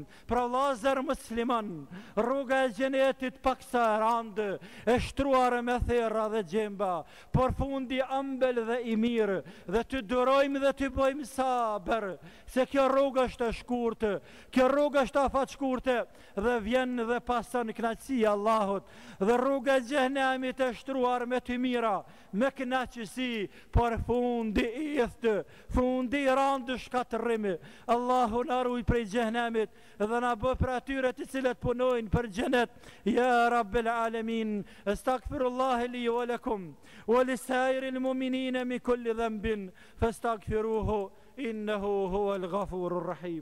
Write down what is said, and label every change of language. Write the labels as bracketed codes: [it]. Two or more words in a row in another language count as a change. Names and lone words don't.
[sq] Pra vëllazër musliman, rruga e xhenetit pak sa randë, e shtruar me therra dhe gjemba, por fundi ëmbël dhe i mirë, dhe të durojmë dhe të bëjmë sabër, se kjo rrugë është e shkurtë, kjo rrugë është afat shkurtë, dhe vjen dhe pason kënaqësia e Allahut, dhe rruga e xhehenemit e shtruar me të mira, me kënaqësi, por fundi i thtë, fundi i randë shkatërrimi. Allahu na ruaj prej xhehenemit dhe na bë për atyre të cilët punojnë për xhenet. [ar] يا رب العالمين، أستغفر الله لي ولكم ولسائر المؤمنين من كل ذنب فاستغفروه إنه هو الغفور الرحيم.